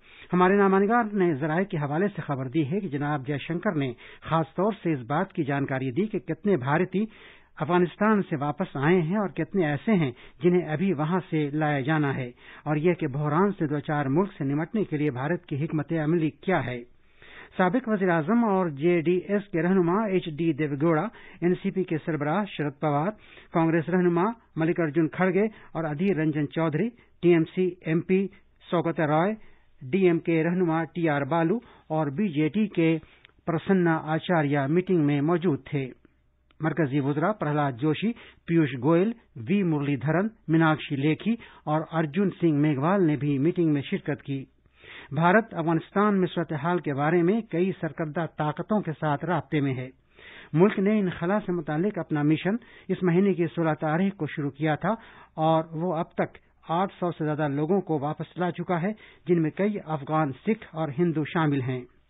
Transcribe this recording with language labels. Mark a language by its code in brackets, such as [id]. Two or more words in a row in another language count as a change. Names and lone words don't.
[ur] ہمارے نامہ نے ذرائع کے حوالے سے خبر دی ہے کہ جناب جے شنکر نے خاص طور سے اس بات کی جانکاری دی کہ کتنے بھارتی افغانستان سے واپس آئے ہیں اور کتنے ایسے ہیں جنہیں ابھی وہاں سے لایا جانا ہے، اور یہ کہ بحران سے دوچار ملک سے نمٹنے کے لیے بھارت کی حکمت عملی کیا ہے۔ سابق وزیر اعظم اور JDS کے رہنما HD دیوے گوڑا، NCP کے سربراہ شرد پوار، کانگریس رہنما ملک ارجن کھڑگے اور ادھیر رنجن چودھری، TMC MP سوگتا رائے، DMK رہنما TR بالو اور BJT کے پرسنا آچاریہ میٹنگ میں موجود تھے۔ مرکزی وزراء پرہلاد جوشی، پیوش گوئل، V مرلی دھرن، میناکشی لیکھی اور ارجن سنگھ میگھوال نے بھی میٹنگ میں شرکت کی۔ بھارت افغانستان میں صورتحال کے بارے میں کئی سرکردہ طاقتوں کے ساتھ رابطے میں ہے۔ ملک نے انخلا سے متعلق اپنا مشن اس مہینے کی 16 تاریخ کو شروع کیا تھا، اور وہ اب تک 800 سے زیادہ لوگوں کو واپس لا چکا ہے، جن میں کئی افغان سکھ اور ہندو شامل ہیں۔